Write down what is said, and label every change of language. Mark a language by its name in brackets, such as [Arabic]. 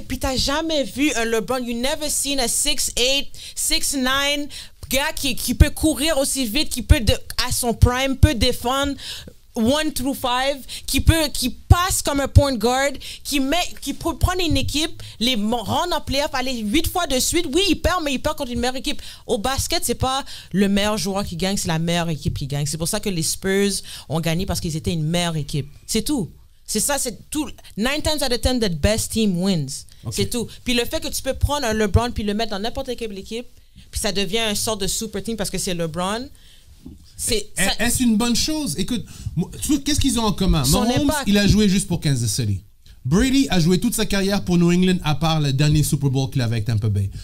[French] Puis t'as jamais vu un LeBron. [English] You never seen a [French] 6'8", 6'9" gars qui peut courir aussi vite, qui peut à son prime peut défendre 1 through 5, qui passe comme un point guard, qui peut prendre une équipe, les rendre en playoff, aller 8 fois de suite. Oui, il perd, mais il perd contre une meilleure équipe. Au basket, c'est pas le meilleur joueur qui gagne, c'est la meilleure équipe qui gagne. C'est pour ça que les Spurs ont gagné, parce qu'ils étaient une meilleure équipe. C'est tout. C'est ça, c'est tout. [English] 9 times out of 10, the best team wins. [French] Okay. C'est tout. Puis le fait que tu peux prendre un LeBron puis le mettre dans n'importe quelle équipe, puis ça devient une sorte de super team parce que c'est LeBron. Est-ce une bonne chose? Écoute, qu'est-ce qu'ils ont en commun? Mahomes, il a joué juste pour Kansas City. Brady a joué toute sa carrière pour New England, à part le dernier Super Bowl qu'il avait avec Tampa Bay.